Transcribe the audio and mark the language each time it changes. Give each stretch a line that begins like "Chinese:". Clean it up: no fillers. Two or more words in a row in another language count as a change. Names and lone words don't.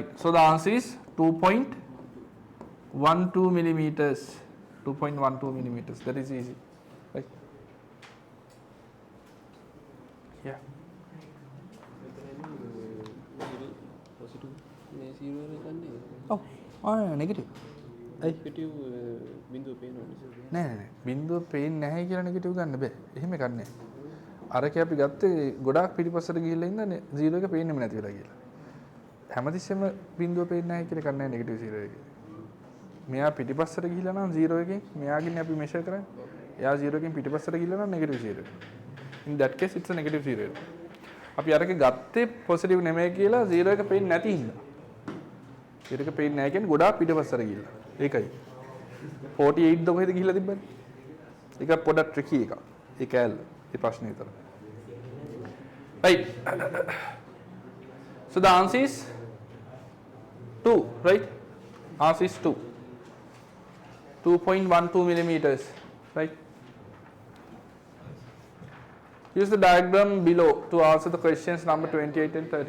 English: So the answer is 2.12 millimeters. 2.12 millimeters. That is easy, right? Yeah. Oh, negative.
Sinhala: නෙගටිව් බිඳුව පේනවනේ. නෑ බිඳුව පේන්නේ නැහැ කියලා නෙගටිව් ගන්න බෑ. එහෙම ගන්න. අරකේ අපි ගත්තේ ගොඩාක් පිටිපස්සට ගිහිල්ලා ඉඳන්නේ 0 එක පේන්නෙම නැති වෙලා කියලා. හැමතිස්සෙම බිඳුව පේන්නේ නැහැ කියලා ගන්න නැහැ නෙගටිව් 0 එකේ. මෙයා පිටිපස්සට ගිහිල්ලා නම් 0 එකෙන් මෙයාගින් අපි මෙෂර් කරන්නේ. එයා 0 එකෙන් පිටිපස්සට ගිහිල්ලා නම් නෙගටිව් 0 එක.
English: In that case it's a negative 0 එක.
Sinhala: අපි අරකේ ගත්තේ පොසිටිව් නෙමෙයි කියලා 0 එක පේන්නේ නැති හින්දා. 0 එක පේන්නේ නැහැ කියන්නේ ගොඩාක් පිටිපස්සට ගිහිල්ලා. ඒකයි 48 ද කොහෙද ගිහිල්ලා තිබ්බන්නේ? ඒක පොඩක් ට්‍රිකි එකක්. ඒක ඇල්ල. ඒ ප්‍රශ්නේ විතර.
English: Right. So the answer is 2, right? Answer is 2. 2.12 millimeters, right? Use the diagram below to answer the questions number 28 and 30.